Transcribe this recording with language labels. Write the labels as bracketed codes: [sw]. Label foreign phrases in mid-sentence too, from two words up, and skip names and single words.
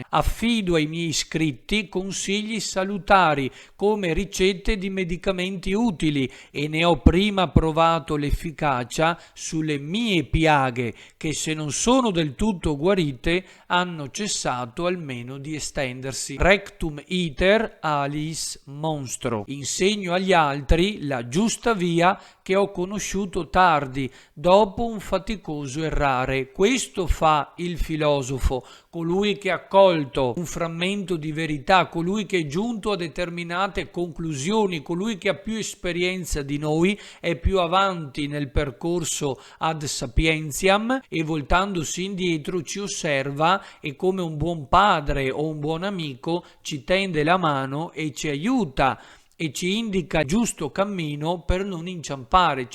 [it] Affido ai miei iscritti consigli salutari come ricette di medicamenti utili e ne ho prima provato l'efficacia sulle mie piaghe che, se non sono del tutto guarite, hanno cessato almeno di estendersi. [la] Rectum iter aliis monstro. [it] Insegno agli altri la giusta via che ho conosciuto tardi, dopo un faticoso errare. Questo fa il filosofo, colui che ha colto un frammento di verità, colui che è giunto a determinate conclusioni, colui che ha più esperienza di noi, è più avanti nel percorso [la] ad sapientiam [it] e voltandosi indietro ci osserva e come un buon padre o un buon amico ci tende la mano e ci aiuta e ci indica il giusto cammino per non inciampare.